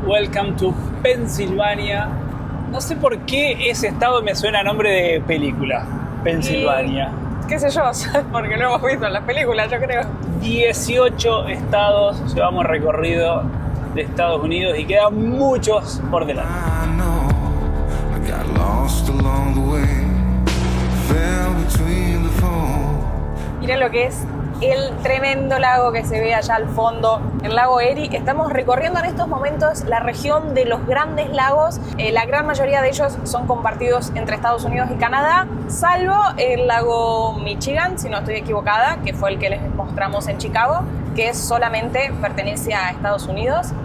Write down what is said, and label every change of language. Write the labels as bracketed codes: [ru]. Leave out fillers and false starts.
[en] Welcome to Pensilvania. [es] No sé por qué ese estado me suena a nombre de película. Pensilvania. ¿Qué sé yo? Porque lo hemos visto en las películas, yo creo. 18 estados llevamos recorrido de Estados Unidos y quedan muchos por delante. [en] I know I got lost along the way, fell between the foam. [es] Miren lo que es el tremendo lago que se ve allá al fondo, el lago Erie. Estamos recorriendo en estos momentos la región de los Grandes Lagos. La gran mayoría de ellos son compartidos entre Estados Unidos y Canadá, salvo el lago Michigan, si no estoy equivocada, que fue el que les mostramos en Chicago, que solamente pertenece a Estados Unidos.